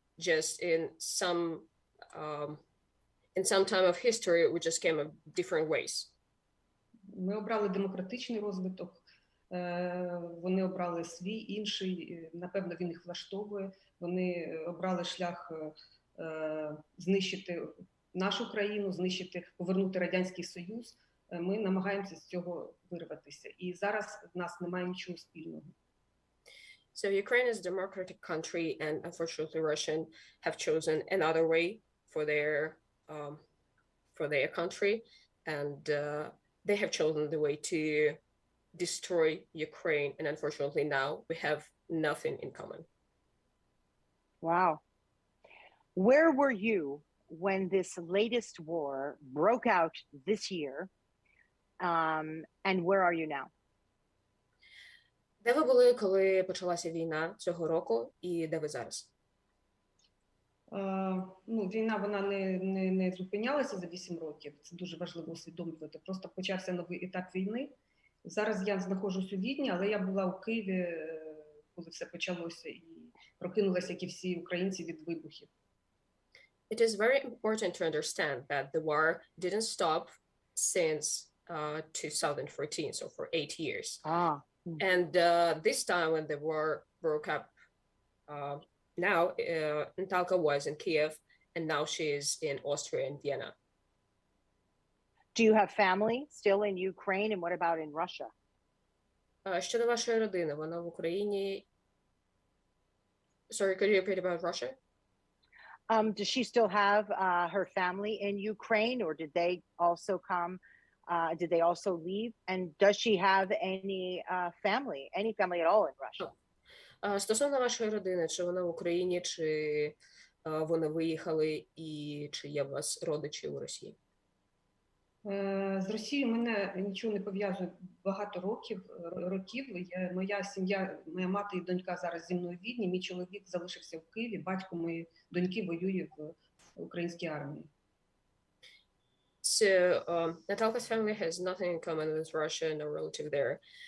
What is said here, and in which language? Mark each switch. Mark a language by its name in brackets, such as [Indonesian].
[English] Just in some time of history, we just came of different ways. [Ukrainian] Ми обрали демократичний розвиток, вони обрали свій інший, напевно, він їх влаштовує. Вони обрали шлях знищити нашу країну, повернути Радянський Союз. Ми намагаємося з цього вирватися. І зараз в нас немає нічого спільного. [English] So Ukraine is a democratic country, and unfortunately, Russian have chosen another way for their country, and they have chosen the way to destroy Ukraine, and unfortunately now we have nothing in common. Wow. Where were you when this latest war broke out this year? And where are you now? [Ukrainian] Де ви були, коли почалася війна цього року, і де ви зараз? Війна, вона не зупинялася за 8 років. Це дуже важливо усвідомлювати. Просто почався новий етап війни. Зараз я знаходжусь у Відні, але я була у Києві, коли все почалося, і прокинулася, як і всі українці, від вибухів. [English] It is very important to understand that the war didn't stop since 2014, so for 8 years. And this time when the war broke up, now Natalka was in Kiev, and now she is in Austria and Vienna. Do you have family still in Ukraine, and what about in Russia? [Ukrainian] Щодо вашої родини, вона в Україні. [English] Sorry, could you repeat about Russia? Does she still have her family in Ukraine, or did they also come? Did they also leave? And does she have any family at all in Russia? [Ukrainian] Стосовно вашої родини, чи вона в Україні, чи вони виїхали, і чи є у вас родичі у Росії? З Росією мене нічого не пов'язує багато років. Моя сім'я, моя мати і донька зараз зі мною в Відні, мій чоловік залишився в Києві, батько моєї доньки воює в українській армії. [English] So Natalka's family has nothing in common with Russia, no relative there.